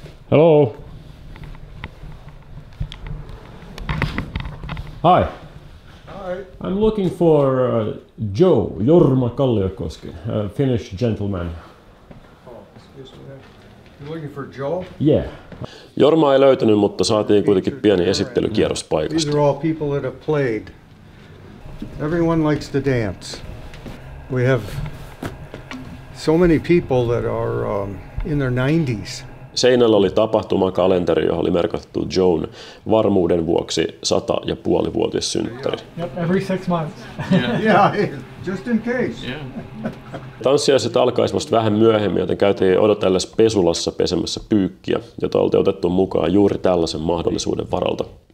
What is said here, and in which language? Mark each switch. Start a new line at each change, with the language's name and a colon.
English: Hello. Hi. Hi. I'm looking for Jorma Kalliokoski, a Finnish gentleman. Oh, excuse me. You're looking for Joe? Yeah.
Finnish: Jorma ei löytynyt, mutta saatiin kuitenkin pieni esittelykierros paikasta.
English: These are all people that have played. Everyone likes to dance. We have so many people that are in their 90s.
Finnish: Seinällä oli tapahtumakalenteri, johon oli merkattu Joan varmuuden vuoksi 100,5-vuotissynttäri.
English: Yep, every 6 months. Yeah, just in case.
Finnish: Tanssiaiset alkaisi vasta vähän myöhemmin, joten käytiin odotellessa pesulassa pesemässä pyykkiä, jota oltiin otettu mukaan juuri tällaisen mahdollisuuden varalta.